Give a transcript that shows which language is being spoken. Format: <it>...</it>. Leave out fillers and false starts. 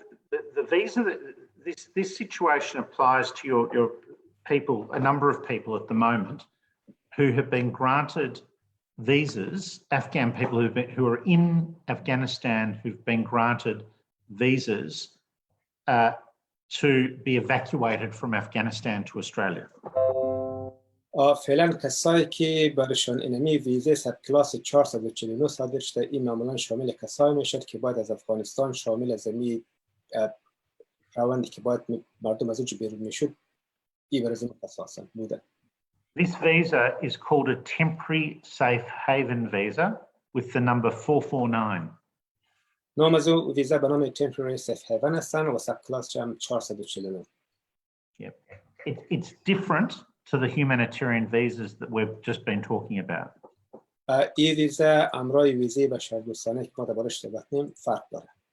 <en>The visa, this situation applies to your people, a number of people at the moment who have been granted visas, Afghan people who are in Afghanistan who've been granted visas to be evacuated from Afghanistan to Australia.</en> <fa>فعلا کسایی که برشان اینمی ویزه سب کلاس 449 صادر شده، این معمولا شامل کسایی میشد که باید از افغانستان شامل از این روندی که باید مردم از اونجا بیرون میشد این برای این اساسا بوده.</fa> <en>This visa is called a temporary safe haven visa with the number 449.</en> <fa>نام از او ویزا به نام temporary safe haven هستن و سب کلاس هم 449.</fa> <en>Yep. It's different to the humanitarian visas that we've just been talking about.</en> <fa>این ویزا امرای ویزه بشردوستانه که ما دربارش صحبت کنیم فرق داره.</fa>